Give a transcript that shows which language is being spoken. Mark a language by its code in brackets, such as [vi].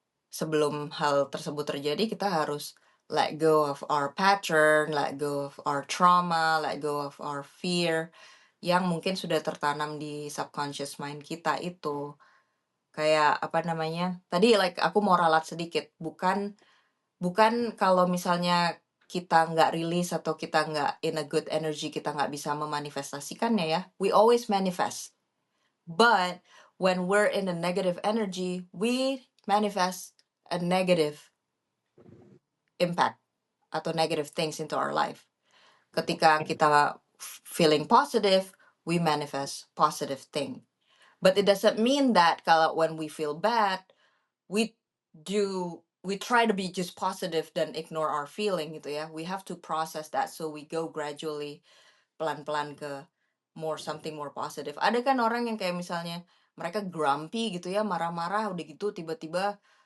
[id] Sebelum hal tersebut terjadi, kita harus [en] let go of our pattern, let go of our trauma, let go of our fear [id] yang mungkin sudah tertanam di [en] subconscious mind kita itu. [id] Kayak apa namanya? Tadi like aku mau ralat sedikit, bukan bukan kalau misalnya kita nggak rilis atau kita nggak [en] in a good energy, [id] kita nggak bisa memanifestasikannya ya. [en] We always manifest. But when we're in a negative energy, we manifest a negative impact atau negative things into our life. [id] Ketika kita [en] feeling positive, we manifest positive thing. But it doesn't mean that kalau when we feel bad, we we try to be just positive dan ignore our feeling gitu ya. We have to process that so we go gradually [id] pelan-pelan ke [en] something more positive. [id] Ada kan orang yang kayak misalnya mereka grumpy gitu ya, marah-marah udah gitu tiba-tiba